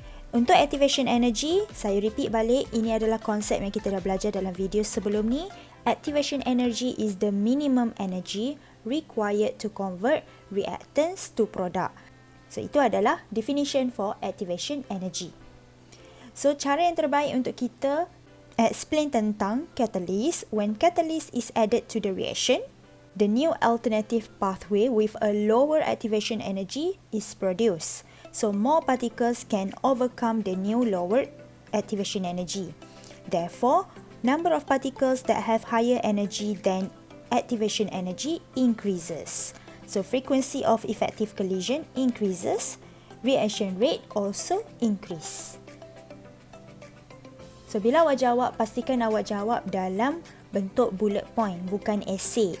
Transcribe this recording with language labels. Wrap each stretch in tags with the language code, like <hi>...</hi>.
<ms>Untuk activation energy, saya repeat balik, ini adalah konsep yang kita dah belajar dalam video sebelum ni.</ms> <en>Activation energy is the minimum energy required to convert reactants to product. So</en> <ms>itu adalah</ms> <en>definition for activation energy. So</en> <ms>cara yang terbaik untuk kita explain tentang catalyst,</ms> <en>when catalyst is added to the reaction, the new alternative pathway with a lower activation energy is produced. So more particles can overcome the new lower activation energy. Therefore, number of particles that have higher energy than activation energy increases. So frequency of effective collision increases, reaction rate also increase.</en> <ms>So bila awak jawab, pastikan awak jawab dalam bentuk bullet point, bukan essay.</ms>